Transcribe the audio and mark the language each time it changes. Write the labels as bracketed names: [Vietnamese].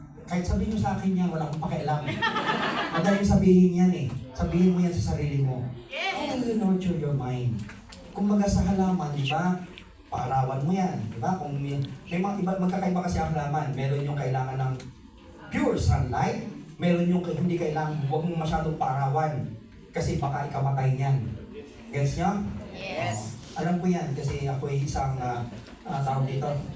[Filipino] Kahit sabihin mo sa akin yan, wala akong pakialam. Madaling sabihin yan eh. Sabihin mo yan sa sarili mo. [English] How will you nurture your mind? [Filipino] Kumbaga sa halaman, di ba? Paarawan mo yan, di ba? Kung may mga iba, magkakaiba kasi ang halaman. Meron yung kailangan ng pure sunlight. Meron yung hindi kailangan, huwag mong masyadong paarawan. Kasi baka ikamatay niyan. Gets nyo? [English] Yes. [Filipino] Alam ko yan kasi ako ay isang tao dito.